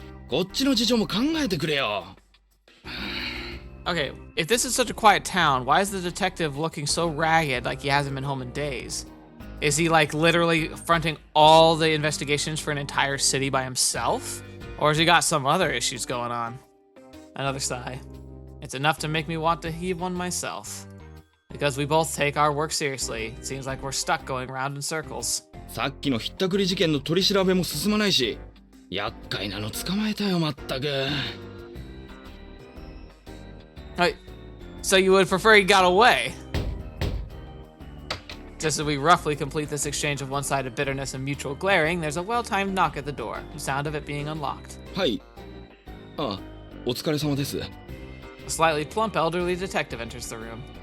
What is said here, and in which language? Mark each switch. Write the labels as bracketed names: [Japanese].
[Japanese] こっちの事情も考えてくれよ。 [English] Okay, if this is such a quiet town, why is the detective looking so ragged like he hasn't been home in days? Is he like literally fronting all the investigations for an entire city by himself? Or has he got some other issues going on? Another sigh. It's enough to make me want to heave one myself. Because we both take our work seriously, it seems like we're stuck going round in circles. [Japanese] さっきのひったくり事件の取り調べも進まないし、厄介なの捕まえたよまったく。 [English] Right. So you would prefer he got away? Just as we roughly complete this exchange of one-sided bitterness and mutual glaring, there's a well-timed knock at the door, the sound of it being unlocked. [Japanese] はい。あ、お疲れ様です。 [English] A slightly plump elderly detective enters the room.